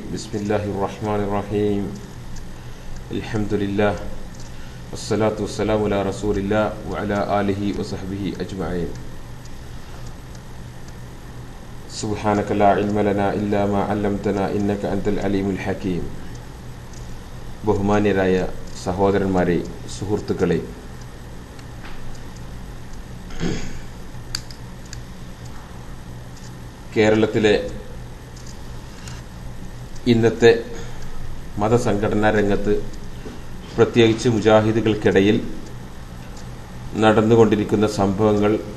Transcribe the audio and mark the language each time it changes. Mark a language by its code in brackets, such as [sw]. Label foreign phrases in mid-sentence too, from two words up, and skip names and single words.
[ar] بسم الله الرحمن الرحيم. الحمد لله والصلاة والسلام على رسول الله وعلى آله وصحبه أجمعين. سبحانك لا علم لنا إلا ما علمتنا إنك أنت العليم الحكيم. [ml] ബഹുമാന്യരായ സഹോദരന്മാരെ, സുഹൃത്തുക്കളെ, കേരളത്തിലെ ഇന്നത്തെ മതസംഘടനാ രംഗത്ത്, പ്രത്യേകിച്ച് മുജാഹിദുകൾക്കിടയിൽ നടന്നുകൊണ്ടിരിക്കുന്ന സംഭവങ്ങൾ